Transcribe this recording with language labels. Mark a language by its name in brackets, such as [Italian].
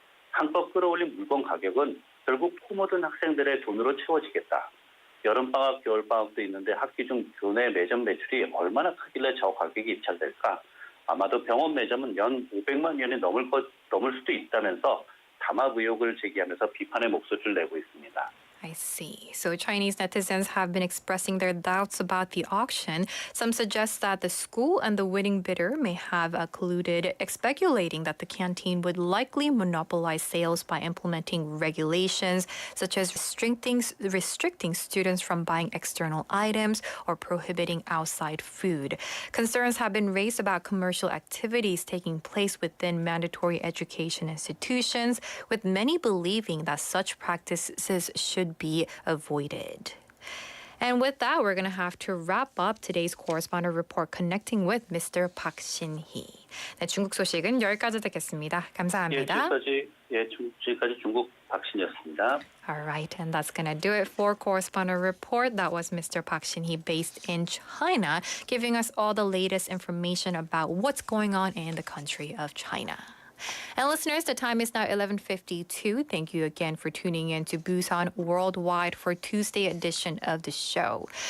[Korean] 한껏 끌어올린 물건 가격은 결국 코 묻은 학생들의 돈으로 채워지겠다, 여름방학, 겨울방학도 있는데 학기 중 교내 매점 매출이 얼마나 크길래 저 가격이 입찰될까, 아마도 병원 매점은 연 500만 원이 넘을 수도 있다면서 담합 의혹을 제기하면서 비판의 목소리를 내고 있습니다. [English] I see. So Chinese netizens have been expressing their doubts about the auction. Some suggest that the school and the winning bidder may have colluded, speculating that the canteen would likely monopolize sales by implementing regulations such as restricting students from buying external items or prohibiting outside food. Concerns have been raised about commercial activities taking place within mandatory education institutions, with many believing that such practices should be avoided. And with that, we're going to have to wrap up today's correspondent report connecting with Mr. Park Shin-hee. [Korean] 네, 중국 소식은 여기까지 듣겠습니다. 감사합니다. 지금까지 중국 박신이었습니다. [English] All right, and that's going to do it for correspondent report. That was Mr. Park Shin-hee based in China, giving us all the latest information about what's going on in the country of China. And listeners, the time is now 11:52. Thank you again for tuning in to Busan Worldwide for Tuesday edition of the show.